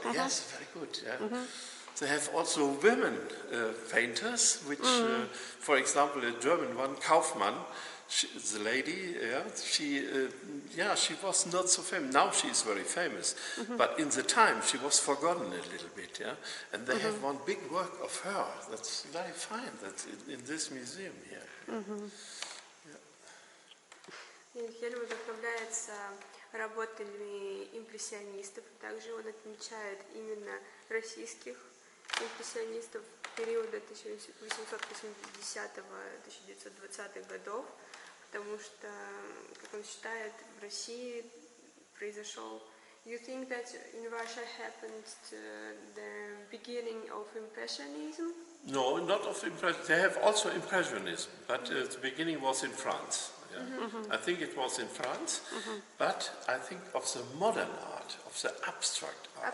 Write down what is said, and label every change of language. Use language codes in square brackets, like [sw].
[en] Yes, very good, They have also women painters, which, for example, a German one, Kaufmann, the lady, she was not so famous. Now she is very famous, but in the time she was forgotten a little bit, And they have one big work of her that's very fine. That's in this museum here. [ru] Хельмут вдохновляется работами импрессионистов. Также он отмечает именно российских импрессионистов периода 1880-1920-х годов, потому что, как он считает, в России произошел... [en] You think that in Russia happened the beginning of Impressionism? No, not of Impressionism. They have also Impressionism, but the beginning was in France. Yeah? I think it was in France, but I think of the modern art, of the abstract art.